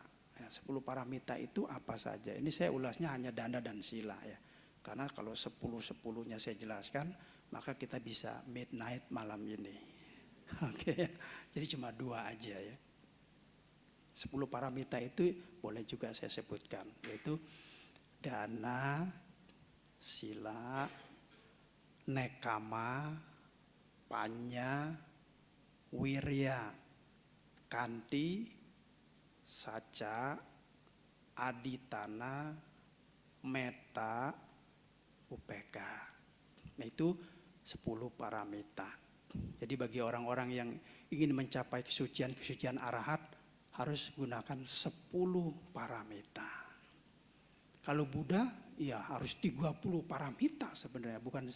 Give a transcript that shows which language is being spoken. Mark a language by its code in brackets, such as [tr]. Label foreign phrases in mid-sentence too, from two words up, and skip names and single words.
[id] Ya, 10 paramita itu apa saja? Ini saya ulasnya hanya dana dan sila ya. Karena kalau 10-10-nya saya jelaskan, maka kita bisa midnight malam ini. Oke, jadi cuma 2 aja ya. 10 paramita itu boleh juga saya sebutkan, yaitu [pi] dana, sila, nekama, panya, wirya, kanti, saca, aditana, meta, upeka. [id] Nah itu 10 paramita. Jadi bagi orang-orang yang ingin mencapai kesucian arahat harus gunakan 10 paramita. Kalau Buddha ya harus 30 paramita sebenarnya, bukan 10.